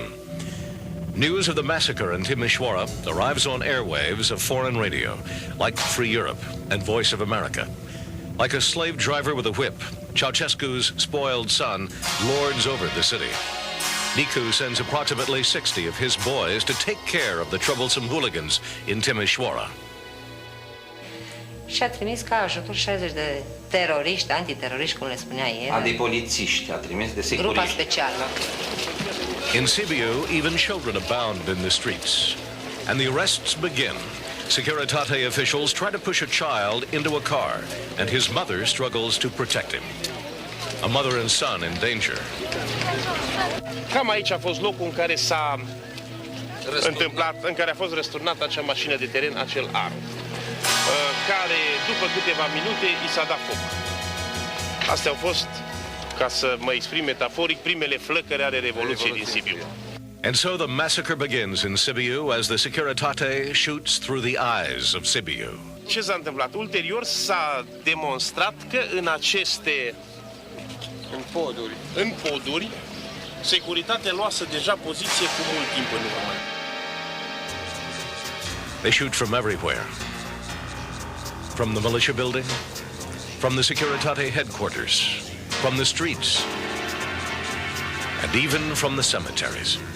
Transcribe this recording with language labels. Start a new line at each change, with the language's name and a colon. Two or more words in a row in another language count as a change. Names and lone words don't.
English: News of the massacre in Timișoara arrives on airwaves of foreign radio, like Free Europe and Voice of America. Like a slave driver with a whip, Ceausescu's spoiled son lords over the city. Nicu sends approximately 60 of his boys to take care of the troublesome hooligans in Timișoara.
Romanian: Și a trimis ca ajutor 60 de teroriști, antiteroriști, cum le spunea el. A de polițiști, a trimis de securiști. Grupa specială.
English: In Sibiu, even children abound in the streets. And the arrests begin. Securitate officials try to push a child into a car, and his mother struggles to protect him. a mother and son in danger.
Romanian: Cam aici a fost locul în care s-a întâmplat, în care a fost răsturnată acea mașină de teren, acel ar, care după câteva minute i s-a dat foc. Astea au fost, ca să mă exprim metaforic, primele flăcări ale Revoluției din Sibiu.
English: And so the massacre begins in Sibiu as the Securitate shoots through the eyes of Sibiu.
Romanian: Ce s-a întâmplat? Ulterior s-a demonstrat că în aceste în poduri, securitatea luase deja poziție cu mult timp în urmă.
English: They shoot from everywhere. From the militia building, from the Securitate headquarters, from the streets, and even from the cemeteries.